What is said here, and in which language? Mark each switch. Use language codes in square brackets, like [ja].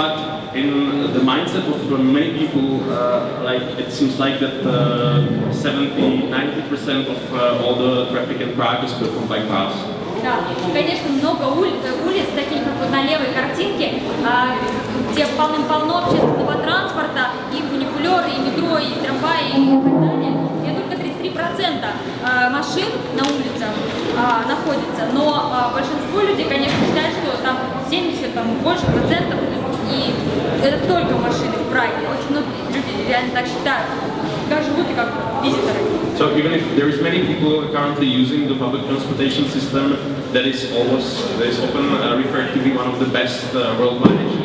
[en] But in the mindset of many people, it seems like that 70-90% of all the traffic in Prague is performed by cars. [ru] Да, конечно, много улиц, таких как вот на левой картинке, где полным-полно общественного транспорта, и фуникулеры, и метро, и трамваи, и так далее. И только 33% машин на улицах находится, но большинство людей, конечно, считают, что там 70, больше процентов, и это только машины в Праге. Очень многие люди реально так считают, как живут и как визиторы. [en] So even if there is many people currently using the public transportation system, that is often referred to be one of the best worldwide.